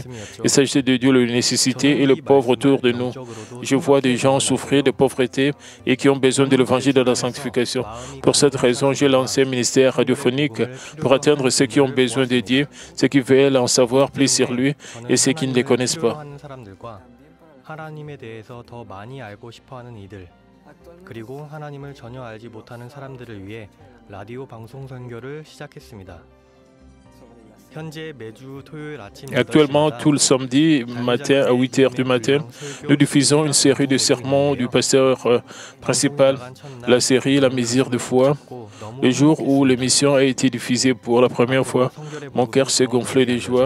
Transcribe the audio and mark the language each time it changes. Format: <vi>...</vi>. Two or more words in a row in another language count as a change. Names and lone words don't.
<fr>Il s'agissait de Dieu, la nécessité et le pauvre autour de nous. Je vois des gens souffrir de pauvreté et qui ont besoin de l'évangile de la sanctification. Pour cette raison, j'ai lancé un ministère radiophonique pour atteindre ceux qui ont besoin de Dieu, ceux qui veulent en savoir plus sur lui et ceux qui ne les connaissent pas.</fr> <ko>그리고 하나님을 전혀 알지 못하는 사람들을 위해 라디오 방송 선교를 시작했습니다.</ko> <fr>Actuellement, tout le samedi matin à 8 h du matin, nous diffusons une série de sermons du pasteur principal, la série La mesure de foi. Le jour où l'émission a été diffusée pour la première fois, mon cœur s'est gonflé de joie.</fr>